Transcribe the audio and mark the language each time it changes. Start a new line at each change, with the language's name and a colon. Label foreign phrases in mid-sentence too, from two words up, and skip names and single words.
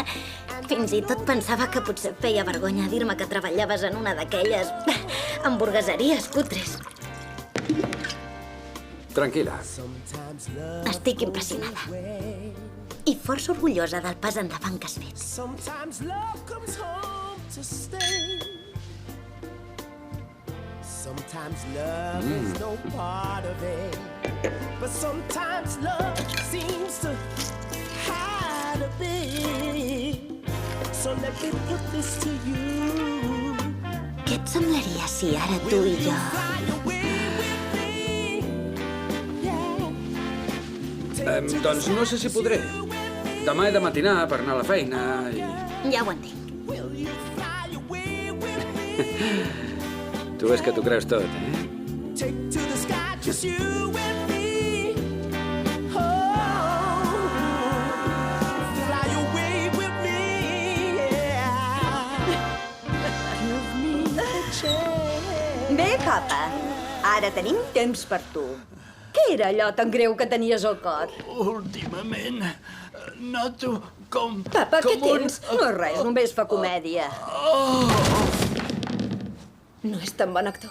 Catalan: Fins i tot pensava que potser et feia vergonya dir-me que treballaves en una d'aquelles hamburgueseries cutres. Tranquil·la. Estic impressionada. I força orgullosa del pas endavant que has fet.
English: Sometimes love is no part of it, but sometimes love seems to hide a bit. So let me put this to you.
Catalan: Què et semblaria si ara tu i jo... Doncs no sé si podré. Demà he de matinar per anar a la feina i... Ja ho entenc. Tu és que t'ho creus tot, eh?
English: Take to the sky, just you and me. Oh, fly away with me, yeah. Give me a chance.
Catalan: Bé, papa, ara tenim temps per tu. Què era allò tan greu que tenies al cor? Últimament noto com... Papa, què tens? No és res, només fa comèdia. No és tan bon actor.